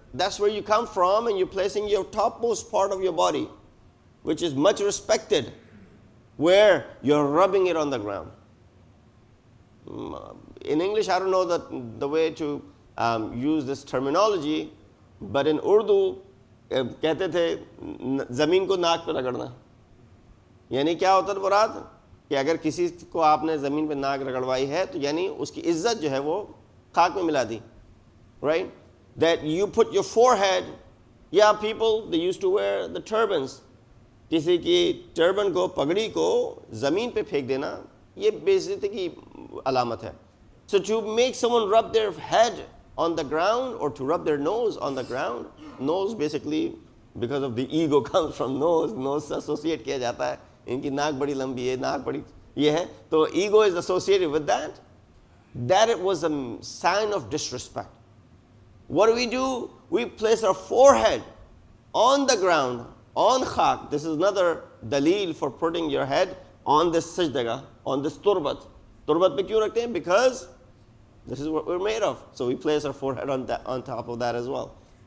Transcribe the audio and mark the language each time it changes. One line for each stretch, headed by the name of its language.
English: That's where you come from, and you're placing your topmost part of your body, which is much respected, where you're rubbing it on the ground. In English, I don't know the way to use this terminology, but in Urdu,
Hindi: कहते थे ज़मीन को नाक पे रगड़ना. यानी क्या होता है मुराद कि अगर किसी को आपने ज़मीन पे नाक रगड़वाई है तो यानी उसकी इज्जत जो है वो खाक में मिला दी.
English: Right? That you put your forehead, people, they used to wear the turbans.
Hindi: किसी की turban को, पगड़ी को ज़मीन पे फेंक देना, ये बेइज्जती की अलामत है.
English: So to make someone rub their head on the ground, or to rub their nose on the ground, nose basically because of the ego comes from nose से associate
Hindi: किया जाता है. इनकी नाक बड़ी लंबी है, नाक बड़ी ये है, तो
English: ego is associated with that. That it was a sign of disrespect. What do? We place our forehead on the ground, on khak. This is another dalil for putting your head on this sajdagah, on this turbat. Turbat
Hindi: pe kyun rakhte hain?
English: Because this is what we're made of. So we place our forehead on top of that as well.